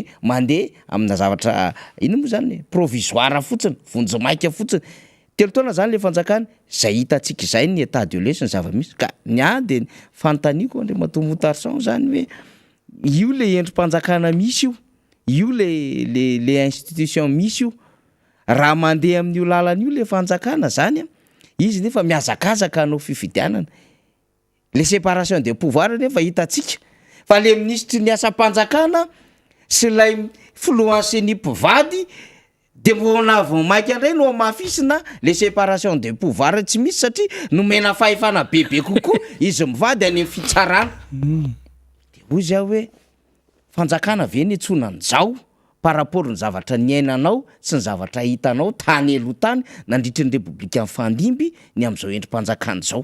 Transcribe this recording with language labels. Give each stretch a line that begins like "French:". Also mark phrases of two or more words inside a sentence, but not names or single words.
Malagasy: mandeha amina zavatra ino moa zany provisoire fotsiny vonjomaika fotsiny telo taona zany le fanjakana zay hitantsika izay ny
French: état de lieu
Malagasy: sy ny zava-misy ka nya de fantaniko Andriamatoa Motarson zany hoe io le endrim-panjakana misy io le institution misy io raha mandeha amin'io lalan'io le fanjakana zany izy nefa miazakazaka anao fifidianana
French: le séparation des pouvoirs
Malagasy: nefa hitantsika fa le ministre ny asa-panjakana sy lay filohan'ny mpivady de mbona vomaika andray no mafisina
French: le séparation des pouvoirs
Malagasy: tsy misy satria nomena fahefana bebe kokoa izy mivady any amin'ny fitsarana de hoy zao hoe fanjakana ve ny etsonany zao
French: par rapport
Malagasy: ny zavatra niainanao sy ny zavatra hitanao tany eloha tany nandritry ny repoblika amin'ny fandimby ny am'izao endrim-panjakany zao.